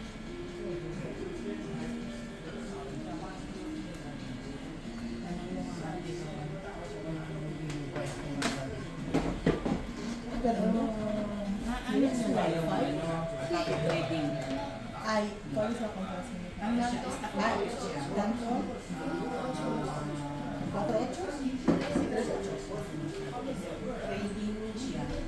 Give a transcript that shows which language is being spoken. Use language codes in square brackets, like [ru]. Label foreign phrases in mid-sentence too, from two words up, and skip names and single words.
[es] Ay, ¿cuál es la comparación? ¿Tanto? ¿4 ochos? 3 ochos. [tl] Trading siya.